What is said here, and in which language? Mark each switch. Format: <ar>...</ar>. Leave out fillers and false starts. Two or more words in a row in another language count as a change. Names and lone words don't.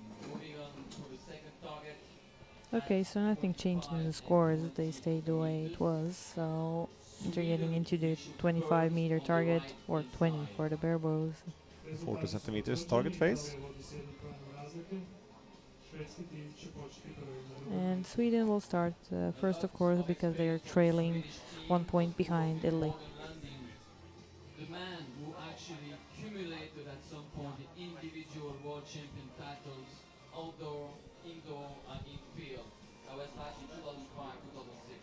<en>Moving on to the second target. Okay, so nothing changed in the scores. They stayed the way it was. So they're getting into the 25-meter target, or 20 for the bare bows. 40</en> <hr>Rezultati su</hr> <en>centimeters</en> <hr>potvrđeni,</hr> <en>target face.</en> <hr>Italija vodi s jednim poenom razlike. Švedski tim će početi prvi na drugom</hr> <en>And</en> <hr>mjestu.</hr> <en>Sweden will start first, of course, because they are trailing 1 point behind Italy. The man who actually accumulated at some point the individual world champion titles, outdoor, indoor, and infield. That was back in 2005, 2006.</en>